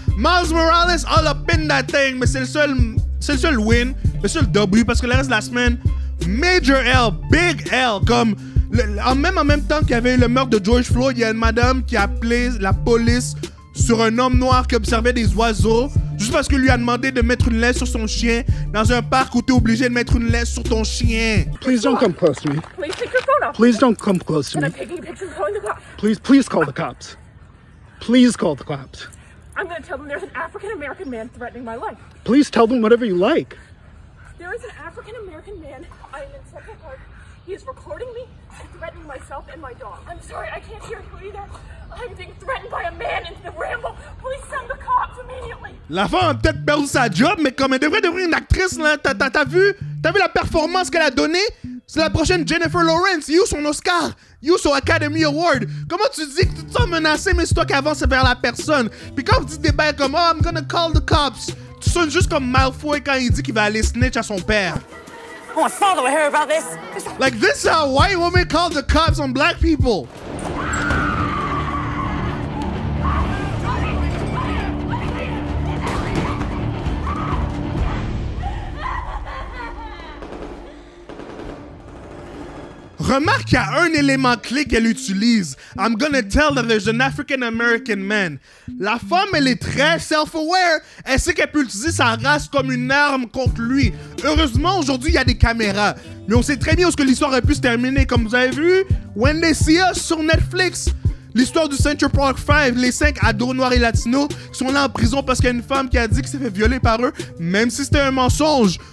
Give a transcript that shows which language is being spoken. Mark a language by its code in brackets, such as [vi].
[fr] Miles Morales [en] all up in that thing, [fr] mais c'est le seul win, le seul W, parce que le reste de la semaine, Major L, Big L, comme En même temps qu'il y avait eu le meurtre de George Floyd, il y a une madame qui a appelé la police sur un homme noir qui observait des oiseaux juste parce qu'il lui a demandé de mettre une laisse sur son chien dans un parc où t'es obligé de mettre une laisse sur ton chien. [en] Please don't come close to me. Please take your phone off. Please don't come close to And me. I'm taking pictures of calling the cops. Please call the cops. Please call the cops. I'm going to tell them there's an African-American man threatening my life. Please tell them whatever you like. There is an African-American man. I am in Central Park. He is recording me and threatening myself and my dog. I'm sorry, I can't hear you either. I'm being threatened by a man in the ramble. Please send the cops immediately. [fr] La femme a peut-être perdu sa job, mais comme elle devrait devenir une actrice, là, t'as vu la performance qu'elle a donnée? C'est la prochaine Jennifer Lawrence. You son Oscar. You son Academy Award. Comment tu dis que tu te sens menacé, mais c'est toi qui avances vers la personne? Puis quand tu dis des bails comme « [en] Oh, I'm gonna call the cops [fr] », tu sonnes juste comme Malfoy quand il dit qu'il va aller snitch à son père. [en] I want father to hear about this. Like, this is how white women call the cops on black people. [fr] Remarque qu'il y a un élément clé qu'elle utilise. [en] I'm gonna tell that there's an African American man. [fr] La femme, elle est très self-aware. Elle sait qu'elle peut utiliser sa race comme une arme contre lui. Heureusement, aujourd'hui, il y a des caméras. Mais on sait très bien où que l'histoire aurait pu se terminer. Comme vous avez vu, When They See Us sur Netflix. L'histoire du Central Park 5, les 5 ados noirs et latinos qui sont là en prison parce qu'il y a une femme qui a dit qu'il s'est fait violer par eux, même si c'était un mensonge.